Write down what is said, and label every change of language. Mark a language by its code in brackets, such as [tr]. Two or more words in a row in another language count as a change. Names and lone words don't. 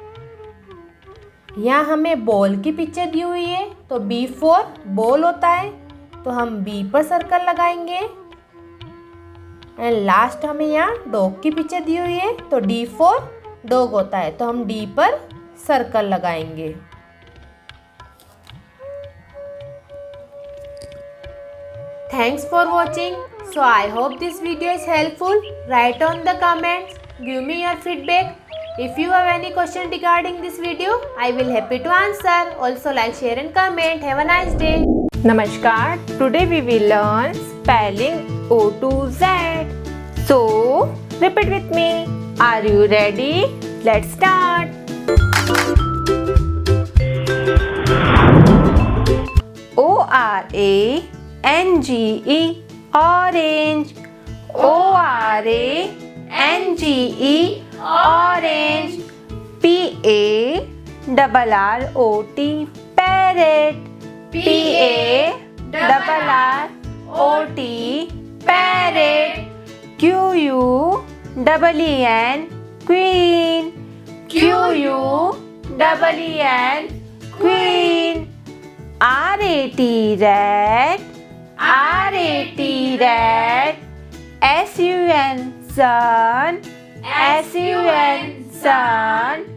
[hi] यहाँ हमें बॉल की पिक्चर दी हुई है, तो [en] B for ball [hi] होता है, तो हम बी पर सर्कल लगाएंगे। [en] and last [hi] हमें यहाँ डॉग की पिक्चर दी हुई है, तो [en] D for dog [hi] होता है, तो हम डी पर सर्कल लगाएंगे। [en] Thanks for watching. So I hope this video is helpful. Write on the comments. Give me your feedback. If you have any question regarding this video, I will happy to answer. Also like, share and comment. Have a nice day. Namaskar. Today we will learn spelling O to Z. So, repeat with me. Are you ready? Let's start. O-R-A-N-G-E, orange. O-R-A-N-G-E, orange. P-A-R-R-O-T, parrot. P-A-R-R-O-T, parrot. Q-U-E-E-N, queen. Q-U-E-E-N, queen. R-A-T, rat. R-A-T, rat. S-U-N, sun. S-U-N, sun.